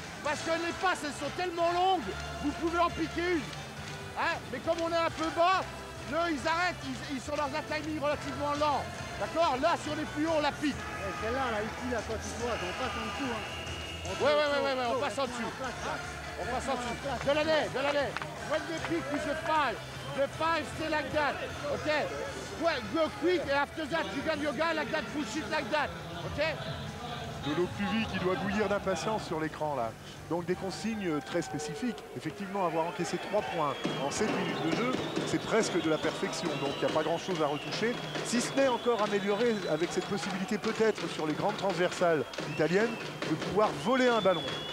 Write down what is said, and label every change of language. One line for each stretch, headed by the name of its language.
French: Parce que les passes, elles sont tellement longues, vous pouvez en piquer une. Hein? Mais comme on est un peu bas, eux, ils arrêtent, ils sont dans un timing relativement lent. D'accord? Là, sur les plus hauts, on la pique. Celle-là, là, ici, là, quand tu vois, on passe en dessous. Hein. Ouais, on passe en dessous. On passe en dessous. Delaney.
English: When they pick with the five stay like that. Okay? Go quick and after that you got your guy like that, push it like that. Okay?
French: De l'eau plus vite qui doit bouillir d'impatience sur l'écran là. Donc des consignes très spécifiques. Effectivement, avoir encaissé 3 points en 7 minutes de jeu, c'est presque de la perfection. Donc il n'y a pas grand chose à retoucher. Si ce n'est encore amélioré avec cette possibilité peut-être sur les grandes transversales italiennes de pouvoir voler un ballon.